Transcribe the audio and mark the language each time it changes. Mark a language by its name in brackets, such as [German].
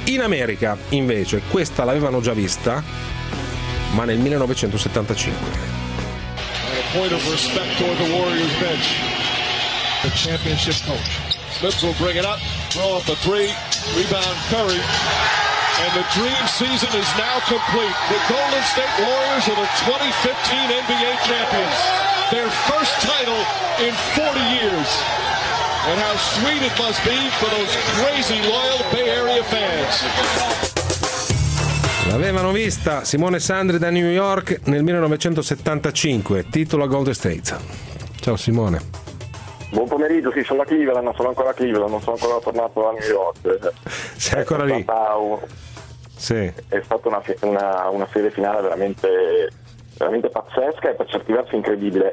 [Italian] In America invece questa l'avevano già vista, ma nel 1975. [English] And the dream season is now complete. The Golden State Warriors are the 2015 NBA champions. Their first title in 40 years. And how sweet it must be for those crazy loyal Bay Area fans. [Italian] L'avevano vista Simone Sandri da New York nel 1975, titolo a Golden State. Ciao Simone. Buon pomeriggio, sì, sono a Cleveland, non sono ancora tornato a New York. Sei ancora lì? Sì. È stata una serie finale veramente, veramente pazzesca e per certi versi incredibile.